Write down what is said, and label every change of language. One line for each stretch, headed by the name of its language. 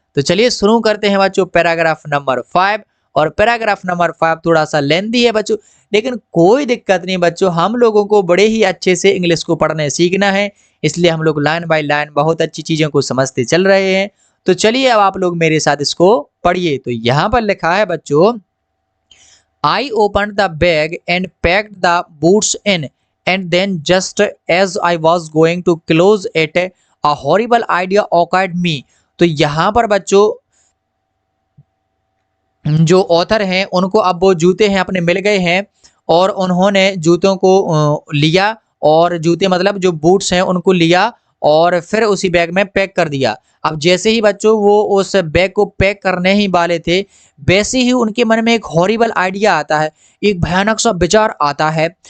Hindi: तो चलिए शुरू करते हैं बच्चों पैराग्राफ नंबर 5। और पैराग्राफ नंबर 5 थोड़ा सा लेंथी है बच्चों, लेकिन कोई दिक्कत नहीं बच्चों, हम लोगों को बड़े ही अच्छे से इंग्लिश को पढ़ने सीखना है, इसलिए हम लोग लाइन बाय लाइन बहुत अच्छी चीज़ों को समझते चल रहे हैं। तो चलिए अब आप लोग मेरे साथ इसको पढ़िए। तो यहाँ पर लिखा है बच्चों,
English: I opened the bag and packed the boots in, and then just as I was going to close it, a horrible idea occurred me।
Hindi: तो यहाँ पर बच्चों जो ऑथर हैं उनको अब वो जूते हैं अपने मिल गए हैं और उन्होंने जूतों को लिया, और जूते मतलब जो बूट्स हैं उनको लिया और फिर उसी बैग में पैक कर दिया। अब जैसे ही बच्चों वो उस बैग को पैक करने ही वाले थे, वैसे ही उनके मन में एक हॉरिबल आइडिया आता है, एक भयानक सा विचार आता है।